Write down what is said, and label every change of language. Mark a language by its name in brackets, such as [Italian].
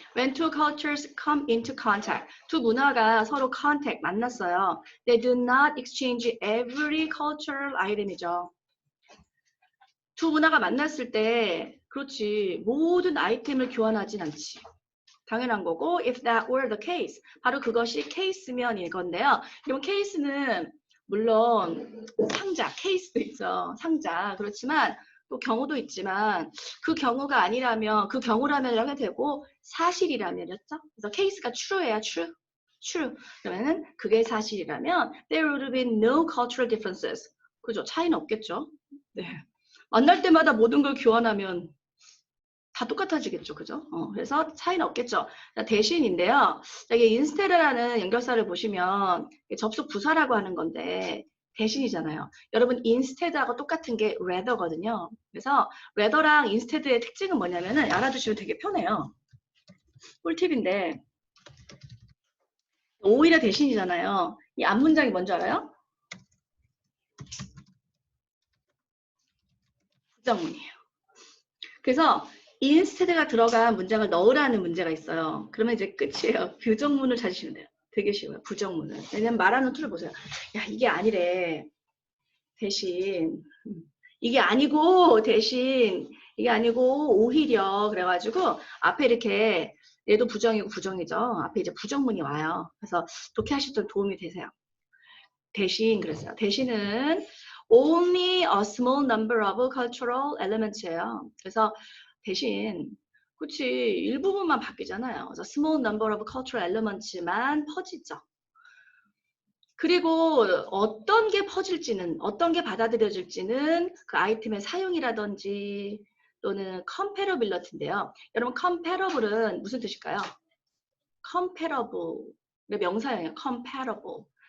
[English] When two cultures come into contact. [Korean] 두 문화가 서로 contact, 만났어요. [English] They do not exchange every cultural item이죠. [Korean] 두 문화가 만났을 때, 그렇지. 모든 아이템을 교환하진 않지. 당연한 거고, [English] if that were the case. [Korean] 바로 그것이 케이스면 이건데요. 그럼 케이스는 물론 상자, 케이스도 있죠. 상자. 그렇지만 또 경우도 있지만 그 경우가 아니라면 그 경우라면 해도 되고 사실이라면이었죠. 그래서 케이스가 true예요. [English] true. true. [Korean] 그러면은 그게 사실이라면 [English] there would have been no cultural differences. [Korean] 그죠? 차이는 없겠죠. 네. 만날 때마다 모든 걸 교환하면 다 똑같아지겠죠. 그죠? 그래서 차이는 없겠죠. 대신인데요. 이게 instead라는 연결사를 보시면 접속 부사라고 하는 건데 대신이잖아요. 여러분 instead하고 똑같은 게 rather거든요. 그래서 rather랑 instead의 특징은 뭐냐면은 알아두시면 되게 편해요. 꿀팁인데 오히려 대신이잖아요. 이 앞문장이 뭔지 알아요? 부정문이에요. 그래서 instead가 들어간 문장을 넣으라는 문제가 있어요. 그러면 이제 끝이에요. 부정문을 찾으시면 돼요. 되게 쉬워요. 부정문을. 왜냐면 말하는 툴을 보세요. 야, 이게 아니래. 대신. 이게 아니고, 대신. 이게 아니고, 오히려. 그래가지고, 앞에 이렇게, 얘도 부정이고 부정이죠. 앞에 이제 부정문이 와요. 그래서 독해하실 때 도움이 되세요. 대신, 그랬어요. 대신은 [English] only a small number of cultural elements예요. [Korean] 그래서 대신 그치 일부분만 바뀌잖아요. 그래서 [English] small number of cultural elements만 퍼지죠. [Korean] 그리고 어떤 게 퍼질지는 어떤 게 받아들여질지는 그 아이템의 사용이라든지 또는 comparability인데요. 여러분 comparable은 무슨 뜻일까요? comparable 명사예요. [English] comparable.